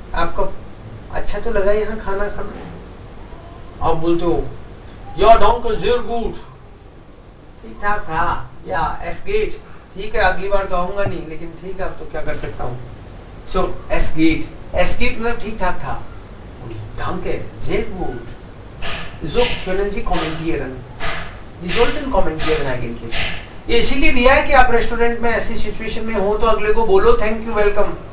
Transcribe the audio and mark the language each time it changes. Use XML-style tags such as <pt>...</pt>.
<hi>आपको अच्छा तो लगा यहाँ खाना खाना? आप बोलते हो या</hi> <de>danke sehr gut.</de> <hi>ठीक ठाक था, या</hi> <de>es geht.</de> <hi>ठीक है, अगली बार तो आऊंगा नहीं, लेकिन ठीक है अब तो क्या कर सकता हूँ.</hi> <de>So es geht</de> <hi>मतलब ठीक ठाक था.</hi> <de>Danke sehr gut. So können Sie kommentieren. Sie sollten kommentieren eigentlich.</de> <hi>ये इसीलिए दिया है कि आप रेस्टोरेंट में ऐसी सिचुएशन में हो तो अगले को बोलो</hi> <en>Thank you welcome.</en>